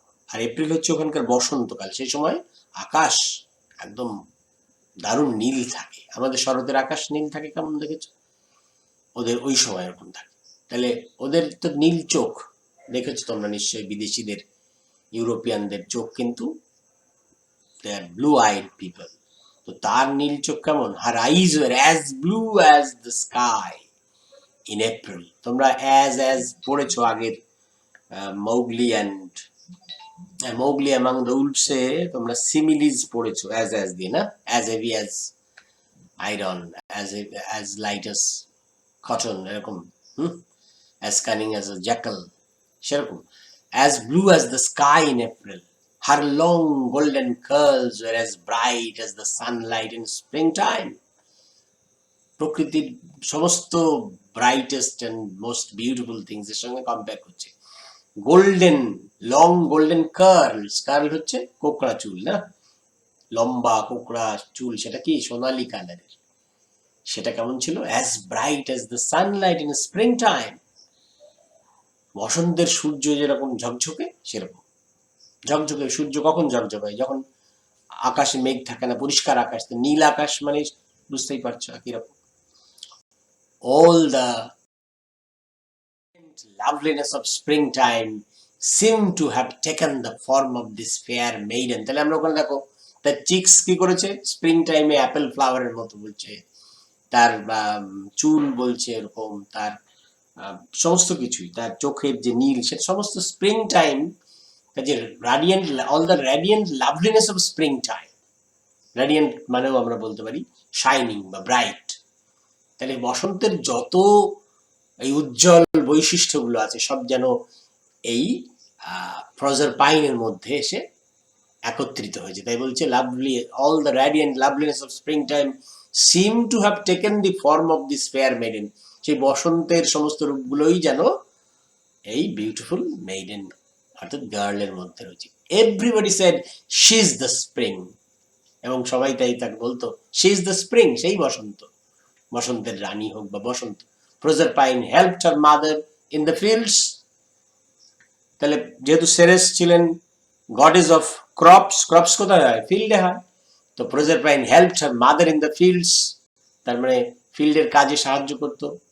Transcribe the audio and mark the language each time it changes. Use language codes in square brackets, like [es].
[bn] আর April হচ্ছে ওখানকার বসন্তকাল, সেই সময় আকাশ একদম দারুণ নীল থাকে। আমাদের শরতের আকাশ নীল থাকে কেমন দেখেছো? ওদের ওই সময় এরকম থাকে। তাহলে ওদের তো নীল চোখ, দেখেছো তোমরা নিশ্চয়ই বিদেশিদের, ইউরোপিয়ানদের চোখ কিন্তু [en] They are blue eyed people. [bn] তো তার নীল চোখ কেমন? [en] Her eyes were as blue as the sky in April. [bn] তোমরা as পড়েছো আগের মৌগলি অ্যান্ড মৌগলি অ্যামাং দ্য উলফসে তোমরা সিমিলিজ পড়েছো as দিয়ে না? [en] as heavy as iron, as light as cotton, এরকম। as cunning as a jackal, সেরকম। as blue as the sky in April. Her long golden curls were as bright as the sunlight in springtime. [bn] প্রকৃতির সমস্ত [en] brightest and most beautiful things [bn] এর সঙ্গে compare করছে। Golden, long golden কার্লস, curl হচ্ছে কোকড়া চুল না, লম্বা কোকড়া চুল, সেটা কি সোনালী কালারের। সেটা কেমন ছিল? [en] As bright as the sunlight in spring time. [bn] বসন্তের সূর্য যেরকম ঝকঝকে, সেরকম ঝকঝকে। সূর্য কখন ঝকঝকে হয়? যখন আকাশে মেঘ থাকে না, পরিষ্কার আকাশ। তো নীল আকাশ মানে বুঝতেই পারছো কিরকম। [en] All the loveliness of springtime seemed to have taken the form of this fair maiden. [bn] তাহলে আমরা ওখানে দেখো তার চিক্স কি করেছে? স্প্রিং টাইমে অ্যাপেল ফ্লাওয়ারের মতো বলছে, তার চুল বলছে এরকম, তার সমস্ত কিছুই, তার চোখের যে নীল, সেটা সমস্ত স্প্রিং টাইম, যে রাডিয়েন্ট, [en] All the radiant loveliness of spring time. [bn] রাডিয়েন্ট মানেও আমরা বলতে পারি শাইনিং বা ব্রাইট। তাহলে বসন্তের যত এই উজ্জ্বল বৈশিষ্ট্যগুলো আছে সব যেন এই প্রজারপাইনের মধ্যে এসে একত্রিত হয়েছে। তাই বলছে [en] Lovely, all the radiant loveliness of spring time seem to have taken the form of this fair maiden. [bn] সেই বসন্তের সমস্ত রূপগুলোই যেন এই বিউটিফুল মেইডেন অর্থাৎ গার্লের মধ্যে রয়েছে। [en] everybody said she is the spring, [bn] এবং সবাই তাই তাকে বলতো [en] she is the spring, [bn] সেই বসন্ত, বসন্তের রানী হোক বা বসন্ত। [en] Proserpine helped her mother in the fields. [bn] তাহলে যেহেতু সেরেস ছিলেন [en] goddess of crops, [bn] ক্রপস কোথায় হয়? ফিল্ডে হয়। [en] তো Proserpine helped her mother in the fields, [bn] তার মানে ফিল্ডের কাজে সাহায্য করতো।